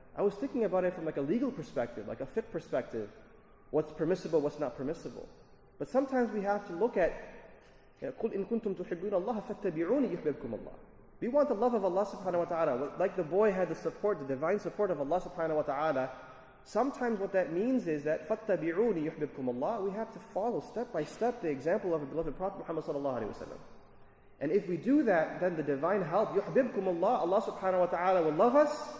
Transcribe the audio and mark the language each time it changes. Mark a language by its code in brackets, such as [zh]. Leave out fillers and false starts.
[en] I was thinking about it from a legal perspective, a fiqh perspective. What's permissible, what's not permissible. But sometimes we have to look at [ar] قُلْ إِن كُنْتُمْ تُحِبُّونَ اللَّهَ فَاتَّبِعُونِ يُحْبِبْكُمُ اللَّهِ. [en] We want the love of Allah subhanahu wa ta'ala. Like the boy had the divine support of Allah subhanahu wa ta'ala. Sometimes what that means is that [ar] فَاتَّبِعُونِ يُحْبِبْكُمُ اللَّهِ. [en] We have to follow step by step the example of the beloved Prophet Muhammad sallallahu alaihi wasallam. And if we do that, then the divine help, [ar] يُحْبِبْكُمُ اللَّهِ, [en] Allah subhanahu wa ta'ala will love us.